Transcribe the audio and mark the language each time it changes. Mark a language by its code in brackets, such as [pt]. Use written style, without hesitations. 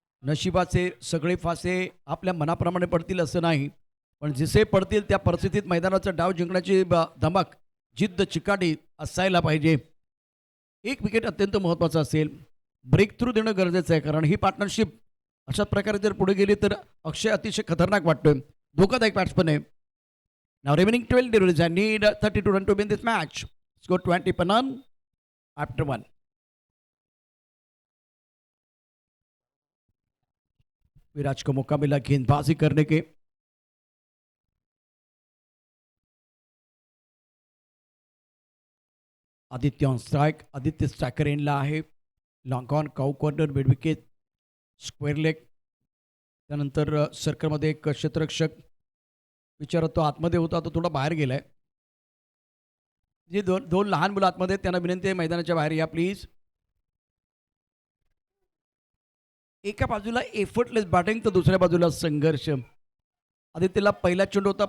[mr] नशिबाचे सगळे फासे आपल्या मनाप्रमाणे पडतील असं नाही, पण जसे पडतील त्या परिस्थितीत मैदानाचा डाव जिंकण्याची धमक, जिद्द, चिकाटी असायला पाहिजे. एक विकेट अत्यंत महत्त्वाचा असेल. ब्रेक थ्रू देणं गरजेचं आहे, कारण ही पार्टनरशिप अशा प्रकारे जर पुढे गेली तर अक्षय अतिशय खतरनाक वाटतोय. धोकादायक बॅट्समन आहे. [en] Now remaining 12 deliveries. I need 32 run to win this match. Score 20 per none after 1. [hi] विराज को मौका मिला गेंदबाजी करने के. [en] Aditya on strike. [mr] Aditya striker एंडला आहे. [en] Long on cow corner mid wicket square leg. [mr] त्यानंतर सर्कलमध्ये एक क्षेत्ररक्षक विचारत तो आतमध्ये होता तो थोडा बाहेर गेलाय. जे दोन लहान मुलं आतमध्ये त्यांना विनंती आहे मैदानाच्या बाहेर या प्लीज. एका बाजूला एफर्टलेस बॅटिंग तर दुसऱ्या बाजूला संघर्ष. आदित्यला पहिला चेंडू होता.